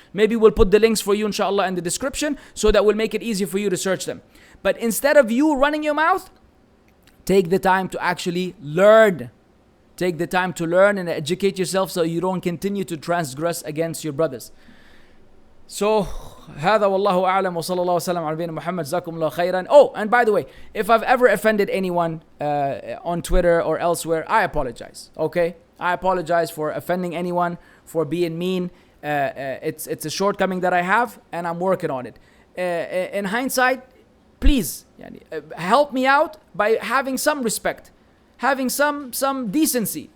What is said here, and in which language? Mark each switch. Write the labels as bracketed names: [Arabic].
[English] Maybe we'll put the links for you inshallah in the description, so that will make it easier for you to search them. But instead of you running your mouth, take the time to actually learn. Take the time to learn and educate yourself, so you don't continue to transgress against your brothers. [Arabic] So, هذا والله أعلم وصلى الله وسلم على نبينا محمد جزاكم الله خيرا. [English] Oh, and by the way, if I've ever offended anyone on Twitter or elsewhere, I apologize. Okay, I apologize for offending anyone, for being mean. It's a shortcoming that I have, and I'm working on it. In hindsight, please help me out by having some respect, having some decency.